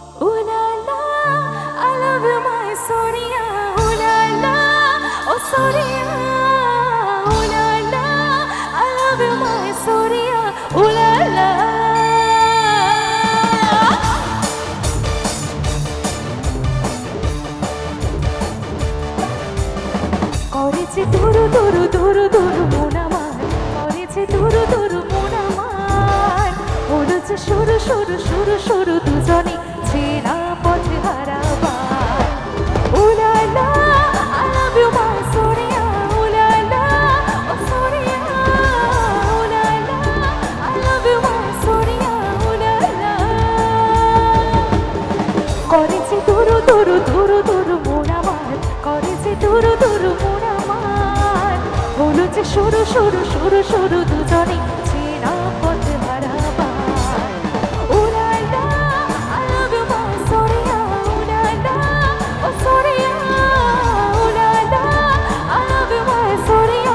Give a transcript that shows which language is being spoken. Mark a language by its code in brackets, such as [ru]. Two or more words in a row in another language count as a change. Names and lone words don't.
[en] Ooh la la, I love you, my Sonia. Ooh la la, oh Sonia. Ooh la la, I love you, my Sonia. Ooh la la. [bn] করেছে দুরু দুরু দুরু দুরু মন আমার, করেছে দুরু দুরু মন আমার, হলো যে শুরু শুরু শুরু শুরু দুজনে চেনা পথে হারাবার। [en] Ooh la la, I love you, my Sonia. Ooh la la, oh Sonia. Ooh la la, I love you, my Sonia. Ooh la la. [bn] করেছে দুরু দুরু দুরু দুরু মন আমার, করেছে দুরু দুরু মন আমার, হলো যে শুরু শুরু শুরু শুরু দুজনে চেনা পথে হারাবার। [en] Ooh la la, I love you, my Sonia. Ooh la la, oh Sonia. Ooh la la, I love you, my Sonia.